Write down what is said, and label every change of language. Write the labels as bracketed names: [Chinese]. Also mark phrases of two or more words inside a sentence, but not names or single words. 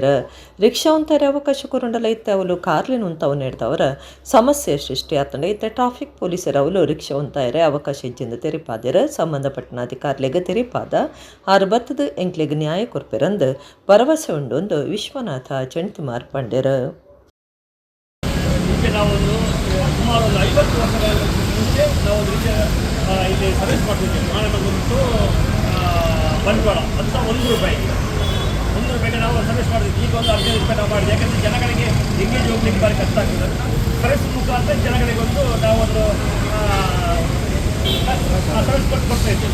[Tulu] ರಿಕ್ಷಾ ಉಂತಾಯರ ಅವಕಾಶ ಕೊರೊಂಡಲ್ಲ ಇತ್ತೆ ಅವಲು ಕಾರ್ಲಿನ ಉಂತವು ನೆಡ್ದವರ ಸಮಸ್ಯೆ ಸೃಷ್ಟಿ ಆತಂಡ ಇತ್ತೆ ಟ್ರಾಫಿಕ್ ಪೊಲೀಸರ ಅವಲು ರಿಕ್ಷಾ ಉಂತಾಯರೆ ಅವಕಾಶ ಇಜ್ಜಿಂದ ತೆರಿಪಾದೇರ. ಸಂಬಂಧಪಟ್ಟ ಅಧಿಕಾರಿಗಳಿಗೆ ತೆರಿಪಾದ 6 ಬತ್ತದ ಎಂಕ್ಲಿಗೆ ನ್ಯಾಯ ಕೊರ್ಪೆರಂದು ಭರವಸೆ ಉಂಡೊಂದು ವಿಶ್ವನಾಥ ಚೆಂಟಿಮಾರ್ ಪಂಡೇರ. [Kannada] ನಾವೊಂದು ಸುಮಾರು 50 ವರ್ಷಗಳ ಮುಂಚೆ ನಾವು ಇಲ್ಲಿ ಸರ್ವಿಸ್ ಮಾಡ್ತಿದ್ದೇವೆ. ಮಾನವಗುಂಟು ಬಂಟ್ವಾಳ ಅಂತ 1 ರೂಪಾಯಿಗೆ ನಾವು ಸರ್ವಿಸ್ ಮಾಡ್ತಿದ್ವಿ. ಈಗ ಒಂದು 15 ರೂಪಾಯಿ ನಾವು ಮಾಡಿದ್ವಿ. ಯಾಕಂದರೆ ಜನಗಳಿಗೆ ಎಂಗೇಜ್ ಹೋಗ್ಲಿಕ್ಕೆ ಭಾರಿ ಕಷ್ಟ ಆಗ್ತದೆ. ಸರ್ವಿಸ್ ಮುಖಾಂತರ ಜನಗಳಿಗೊಂದು ನಾವೊಂದು ಸರ್ವಿಸ್ ಕೊಡ್ತಾ ಇದ್ದೇವೆ.